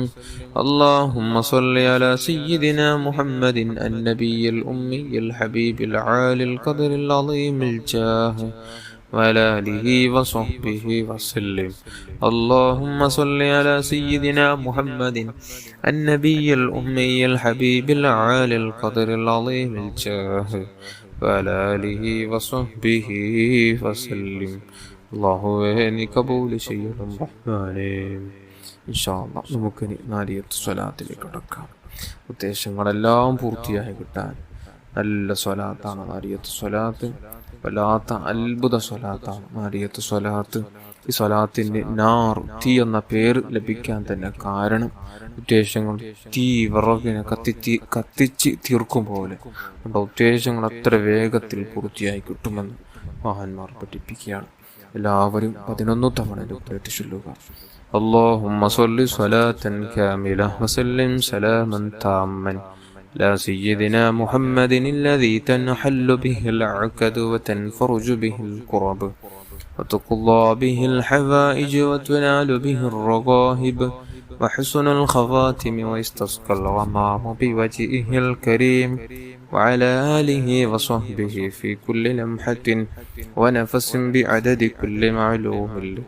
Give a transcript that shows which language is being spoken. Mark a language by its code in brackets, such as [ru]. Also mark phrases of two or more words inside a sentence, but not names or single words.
[ar] اللهم صل على سيدنا محمد النبي الأمي الحبيب العالي القدر العظيم الجاه وعلى آله وصحبه وسلم. اللهم صل على سيدنا محمد النبي الأمي الحبيب العالي القدر العظيم الجاه وعلى آله وصحبه وسلم. [ml] അള്ളാഹുവേ നീ കബൂൽ ചെയ്യണം റഹ്മാനേ. [ar] إن شاء الله [ml] നമുക്കിനി നാരിയത്ത് സ്വലാത്തിലേക്ക് കടക്കാം. ഉദ്ദേശങ്ങളെല്ലാം പൂർത്തിയായി കിട്ടാൻ നല്ല സ്വലാത്താണ് നാരിയത്ത് സ്വലാത്ത്. വല്ലാത്ത അത്ഭുത സ്വലാത്താണ് നാരിയത്ത് സ്വലാത്ത്. ഈ സ്വലാത്തിൻ്റെ തീ എന്ന പേര് ലഭിക്കാൻ തന്നെ കാരണം ഉദ്ദേശങ്ങൾ തീ വിറകിനെ കത്തിച്ച് തീർക്കും പോലെ നമ്മുടെ ഉദ്ദേശങ്ങൾ അത്ര വേഗത്തിൽ പൂർത്തിയായി കിട്ടുമെന്ന് മഹാന്മാർ പഠിപ്പിക്കുകയാണ്. എല്ലാവരും 11 തവണ ഉത്തരത്തിൽ ചൊല്ലുക. [ar] اللهم صل صلاة كاملة وسلم سلاما تاما على سيدنا محمد الذي تنحل به العقد وتنفرج به الكرب وتقضى به الحوائج وتنال به الرغائب وحسن الخواتم ويستسقى الغمام بوجهه الكريم وعلى آله وصحبه في كل لمحة ونفس بعدد كل معلوم لك.